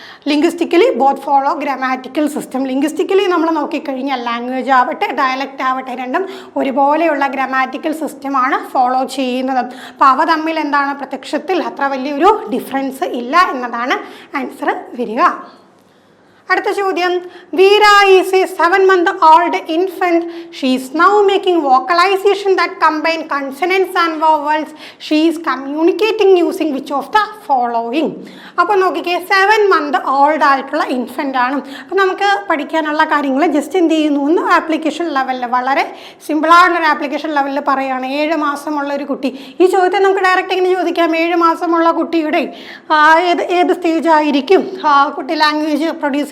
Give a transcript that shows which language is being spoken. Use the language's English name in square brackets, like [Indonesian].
[Malayalam] Linguistically both follow grammatical system. Linguistically നമ്മൾ നോക്കിക്കഴിഞ്ഞാൽ language ആവട്ടെ ഡയലക്റ്റ് ആവട്ടെ രണ്ടും ഒരുപോലെയുള്ള ഗ്രാമാറ്റിക്കൽ സിസ്റ്റമാണ് ഫോളോ ചെയ്യുന്നത്. അപ്പോൾ അവ തമ്മിൽ എന്താണ്? പ്രത്യക്ഷത്തിൽ അത്ര വലിയൊരു ഡിഫറൻസ് ഇല്ല എന്നതാണ് ആൻസർ വരിക. [English] അടുത്ത ചോദ്യം, Veera is a 7-month-old infant. She is now making vocalization that combine consonants and vowels. She is communicating using which of the following? [Malayalam] അപ്പോൾ നോക്കിക്കേ, 7-month-old ആയിട്ടുള്ള ഇൻഫൻ്റ് ആണ്. അപ്പോൾ നമുക്ക് പഠിക്കാനുള്ള കാര്യങ്ങൾ ജസ്റ്റ് എന്ത് ചെയ്യുന്നു എന്ന് ആപ്ലിക്കേഷൻ ലെവലിൽ വളരെ സിമ്പിളായിട്ടുള്ളൊരു ആപ്ലിക്കേഷൻ ലെവലിൽ പറയുകയാണ്. 7 മാസമുള്ള ഒരു കുട്ടി. ഈ ചോദ്യത്തെ നമുക്ക് ഡയറക്റ്റ് ഇങ്ങനെ ചോദിക്കാം. 7 മാസമുള്ള കുട്ടിയുടെ ഏത് സ്റ്റേജ് ആയിരിക്കും കുട്ടി ലാംഗ്വേജ് പ്രൊഡ്യൂസ്